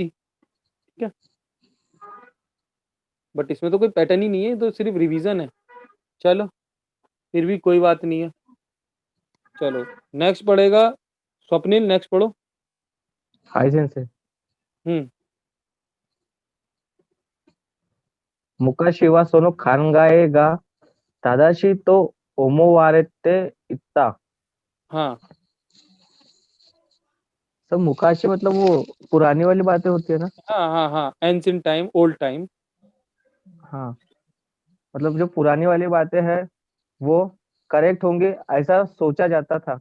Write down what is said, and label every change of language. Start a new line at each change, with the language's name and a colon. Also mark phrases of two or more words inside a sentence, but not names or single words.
Hindi: ठीक है। बट इसमें तो कोई पैटर्न ही नहीं है, तो सिर्फ रिवीजन है। चलो फिर भी कोई बात नहीं है। चलो नेक्स्ट पढ़ेगा स्वप्निल, नेक्स्ट पढ़ो।
English: hi sensei, हम्म
Japanese: 昔はその考えが正しいと思われていた।
Hindi: हाँ सब मुकाशी मतलब वो पुरानी वाली बातें होती है ना। हाँ हाँ हाँ,
English: ancient time, old time.
Hindi: हाँ, मतलब जो पुरानी वाली बातें हैं वो करेक्ट होंगे ऐसा सोचा जाता था।